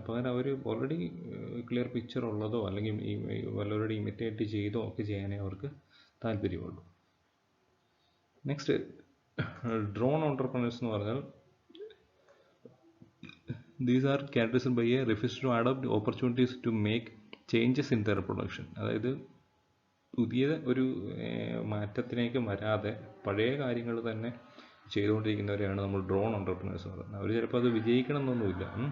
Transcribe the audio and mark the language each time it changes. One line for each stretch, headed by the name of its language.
Malayalam: പകരം അവർ already clear picture ഉള്ളതോ അല്ലെങ്കിൽ വല്ലവരുടെ ഇമിറ്റേറ്റ് ചെയ്തോ ഒക്കെ ചെയ്യാനേ അവർക്ക് താല്പര്യമുള്ളൂ. നെക്സ്റ്റ് ഡ്രോൺ ഓണ്ടർപ്രണേഴ്സ് എന്ന് പറഞ്ഞാൽ
English: these are characterized by a refusal to adopt opportunities to make changes in their production.
Malayalam: അതായത് പുതിയ ഒരു മാറ്റത്തിലേക്ക് വരാതെ പഴയ കാര്യങ്ങൾ തന്നെ ചെയ്തുകൊണ്ടിരിക്കുന്നവരെയാണ് നമ്മൾ ഡ്രോൺ ഓണ്ടർപ്രണേഴ്സ് എന്ന് പറയുന്നത്. അവർ ചിലപ്പോൾ അത് വിജയിക്കണം എന്നൊന്നുമില്ല.